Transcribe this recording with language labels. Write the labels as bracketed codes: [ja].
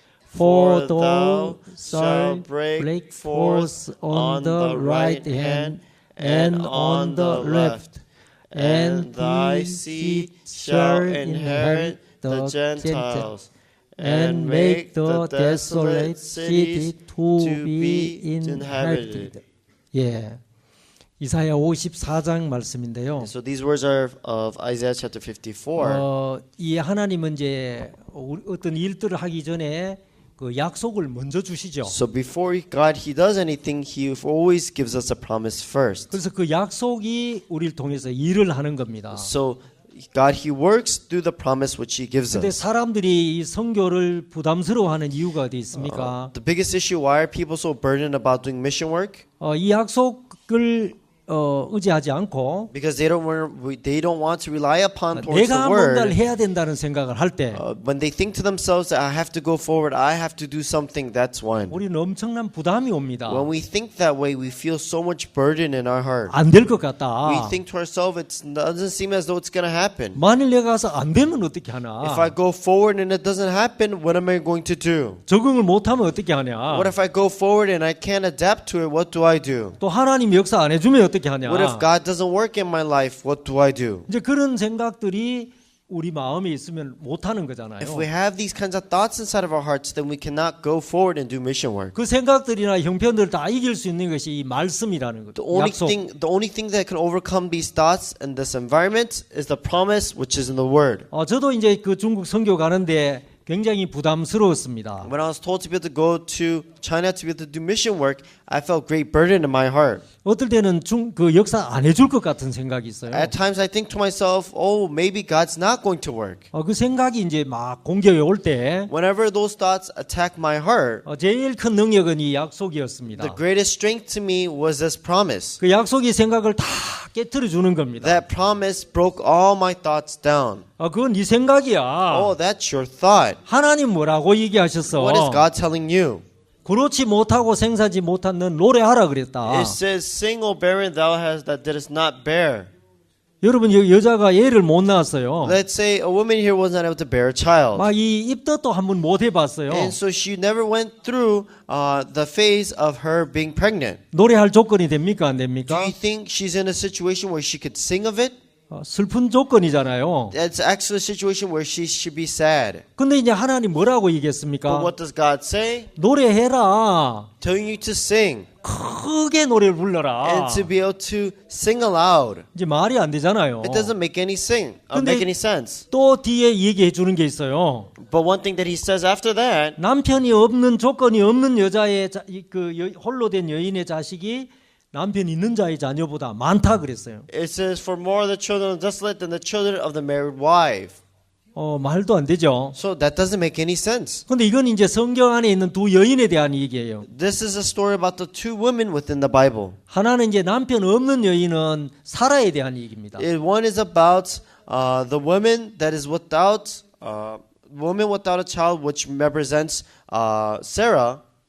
[en] For thou shalt break forth on the right hand and on the left, and thy seed shall inherit the Gentiles, and make the desolate city to be inhabited. [ko] 예, 이사야 54장 말씀인데요. [en] So these words are of Isaiah chapter 54. [ko] 이 하나님은 이제 어떤 일들을 하기 전에 그 약속을 먼저 주시죠. [en] So before God He does anything, He always gives us a promise first. [ko] 그래서 그 약속이 우리를 통해서 일을 하는 겁니다. [en] So God He works through the promise which He gives [ko] 근데 [en] us. [ko] 사람들이 이 선교를 부담스러워하는 이유가 어디 있습니까? [en] The biggest issue, why are people so burdened about doing mission work? [ko] 이 약속을 의지하지 않고 [en] Because they don't want to rely upon towards the [ko] 내가 뭔가를 [en] word. [ko] 해야 된다는 생각을 할 때 [en] When they think to themselves that I have to go forward, I have to do something, that's one. [ko] 우리는 엄청난 부담이 옵니다. [en] When we think that way, we feel so much burden in our heart. [ko] 안 될 것 [en] We [ko] 같다. [en] think to ourselves, it doesn't seem as though it's going to happen. [ko] 만일 내가 가서 안 되면 어떻게 하나? [en] If I go forward and it doesn't happen, what am I going to do? [ko] 적응을 못하면 어떻게 하냐? [en] What if I go forward and I can't adapt to it? What do I do? [ko] 또 하나님 역사 안 해주면 어떻게 하냐? [en] What if God doesn't work in my life? What do I do? [ko] 이제 그런 생각들이 우리 마음에 있으면 못하는 거잖아요. [en] If we have these kinds of thoughts inside of our hearts, then we cannot go forward and do mission work. [ko] 그 생각들이나 형편들을 다 이길 수 있는 것이 이 말씀이라는 거죠. 약속. [en] The only thing that can overcome these thoughts and this environment is the promise which is in the Word. [ko] 저도 이제 그 중국 선교 가는데 굉장히 부담스러웠습니다. [en] When I was told to be able to go to China to be able to do mission work, I felt great burden in my heart. [ko] 어떨 때는 그 역사 안 해줄 것 같은 생각이 있어요. [en] At times I think to myself, oh, maybe God's not going to work. [ko] 그 생각이 이제 막 공격이 올 때 [en] Whenever those thoughts attack my heart, [ko] 제일 큰 능력은 이 약속이었습니다. [en] the greatest strength to me was this promise. [ko] 그 약속이 생각을 다 깨트려 주는 겁니다. [en] That promise broke all my thoughts down. [ko] 그건 네 생각이야. [en] Oh, that's your thought. [ko] 하나님 뭐라고 얘기하셨어? [en] What is God telling you? [ko] 그렇지 못하고 생사지 못한 넌 노래하라 그랬다. [en] It says, "Sing, O barren, thou that didst not bear." [ko] 여러분 여자가 애를 못 낳았어요. [en] Let's say a woman here was not able to bear a child, [ko] 막 이 입덧도 한번 못 해봤어요. [en] and so she never went through the phase of her being pregnant. [ko] 노래할 조건이 됩니까 안 [en] Do [ko] 됩니까? [en] you think she's in a situation where she could sing of it? [ko] 슬픈 조건이잖아요. [en] It's actually a situation where she should be sad. [ko] 근데 이제 하나님 뭐라고 [en] But [ko] 얘기했습니까? [en] what does God say? [ko] 노래해라. [en] Telling you to sing [ko] 크게 노래를 불러라. [en] and to be able to sing aloud. [ko] 이제 말이 안 되잖아요. [en] It doesn't make any [ko] 근데- [en] make any sense. [ko] 또 뒤에 얘기해 주는 게 있어요. [en] But one thing that he says after that, [ko] 남편이 없는 조건이 없는 여자의 홀로 된 여인의 자식이 남편 있는 자의 자녀보다 많다 그랬어요. [en] it says, "For more of the children of the desolate than the children of the married wife." [ko] 말도 안 되죠. [en] So that doesn't make any sense. [ko] 근데 이건 이제 성경 안에 있는 두 여인에 대한 얘기예요. [en] This is a story about the two women within the Bible. [ko] 하나는 이제 남편 없는 여인은 사라에 대한 얘기입니다. [en] One is about the woman that is without woman without a child, which represents Sarah.